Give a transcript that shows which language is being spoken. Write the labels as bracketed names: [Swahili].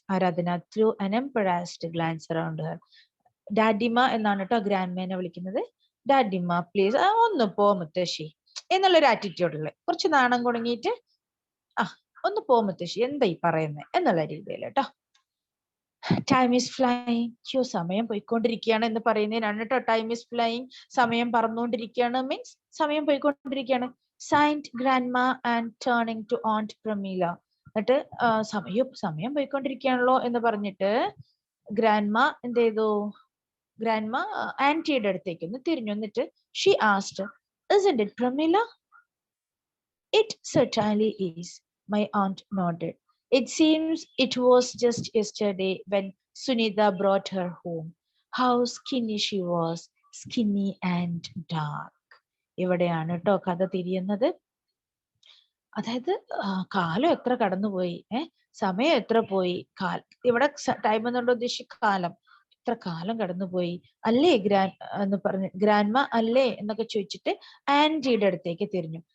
[English] Aradhana threw an embarrassed glance around her. [Malayalam] Dadima എന്നാണ് കേട്ടോ ഗ്രാൻഡ്മേനെ വിളിക്കുന്നത്. "ഡാഡിമ, പ്ലീസ്." "ഒന്ന് പോ മുത്തശ്ശി, എന്നുള്ളൊരു ആറ്റിറ്റ്യൂഡിൽ കുറച്ച് നാണം കുണുങ്ങിയിട്ട് ഒന്ന് പോ മുത്തശ്ശി, എന്താ ഈ പറയുന്നത് എന്നുള്ള രീതിയിൽ കേട്ടോ. [English] time is flying, [Malayalam] സമയം പോയിക്കൊണ്ടിരിക്കുകയാണ് എന്ന് പറയുന്നതിനാണ് കേട്ടോ [English] Time is flying. [Malayalam] സമയം പറന്നുകൊണ്ടിരിക്കുകയാണ് മീൻസ് സമയം പോയിക്കൊണ്ടിരിക്കുകയാണ്. [English] Sighed grandma and turning to aunt Pramila. [Malayalam] എന്നിട്ട് സമയം പോയിക്കൊണ്ടിരിക്കുകയാണല്ലോ എന്ന് പറഞ്ഞിട്ട് ഗ്രാൻഡ്മ എന്ത് ചെയ്തു, ഗ്രാൻഡ്മ ആന്റിയുടെ അടുത്തേക്ക് ഒന്ന് തിരിഞ്ഞു. എന്നിട്ട് [English] She asked, isn't it Pramila? It certainly is, my aunt nodded. It seems it was just yesterday when Sunita brought her home. How skinny she was, skinny and dark. [Malayalam] ഇവിടെയാണ് കേട്ടോ കഥ തിരിയുന്നത്. അതായത് കാലം എത്ര കടന്നുപോയി, സമയം എത്ര പോയി, ഇവിടെ ടൈം എന്നുകൊണ്ട് ഉദ്ദേശിച്ച കാലം, എത്ര കാലം കടന്നുപോയി അല്ലേ എന്ന് പറഞ്ഞ് ഗ്രാൻഡ്മ അല്ലേ എന്നൊക്കെ ചോദിച്ചിട്ട് ആന്റിയുടെ അടുത്തേക്ക് തിരിഞ്ഞു.